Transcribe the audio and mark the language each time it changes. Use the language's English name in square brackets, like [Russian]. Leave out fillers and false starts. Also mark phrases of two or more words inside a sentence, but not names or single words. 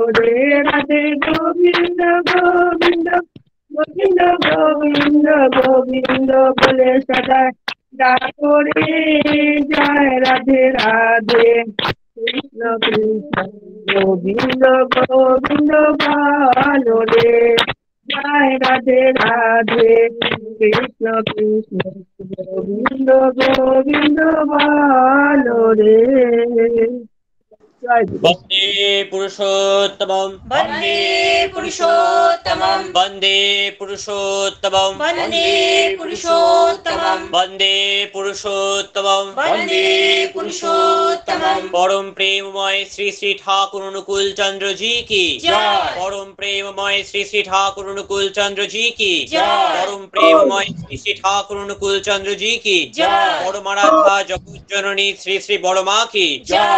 [Bangla] রে রাধে গোবিন্দ গোবিন্দ গোবিন্দ গোবিন্দ গোবিন্দ বলে সদা ডাকো রে যায় রাধে রাধে কৃষ্ণ কৃষ্ণ গোবিন্দ গোবিন্দ বলো রে জয় রাধে রাধে কৃষ্ণ কৃষ্ণ গোবিন্দ গোবিন্দ বলো রে জয় গুরু। [Sanskrit] বন্দে পুরুষোত্তমম वन्दे पुरुषोत्तमं বন্দে পুরুষোত্তমম वन्दे पुरुषोत्तमं বন্দে পুরুষোত্তমম वन्दे पुरुषोत्तमं [Bangla] পরম প্রেমময় শ্রী শ্রী ঠাকুর অনুকূল চন্দ্র জি কি জয়। পরম প্রেমময় শ্রী শ্রী ঠাকুর অনুকূল চন্দ্র জি কি জয়। পরম প্রেমময় শ্রী শ্রী ঠাকুর অনুকূল চন্দ্র জি কি জয়। পরমারাধ্যা জগৎ জননী শ্রী শ্রী বড় মা কি জয়।